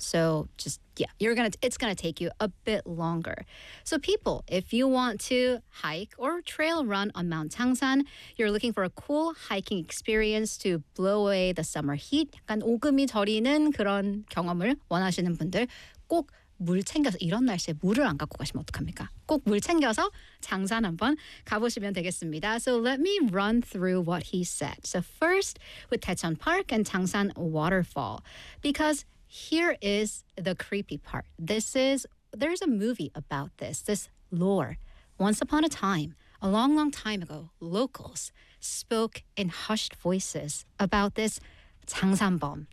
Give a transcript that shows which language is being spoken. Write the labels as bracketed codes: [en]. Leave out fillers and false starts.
[en] So just, yeah, it's gonna take you a bit longer. So people, if you want to hike or trail run on Mount Changsan, you're looking for a cool hiking experience to blow away the summer heat. [ko] 약간 오금이 저리는 그런 경험을 원하시는 분들 꼭 물 챙겨서 이런 날씨에 물을 안 갖고 가시면 어떡합니까? 꼭 물 챙겨서 장산 한번 가보시면 되겠습니다. [en] So let me run through what he said. So first, with Daechon Park and Changsan Waterfall. Because here is the creepy part. There's a movie about this lore. Once upon a time, a long, long time ago, locals spoke in hushed voices about this 장산범.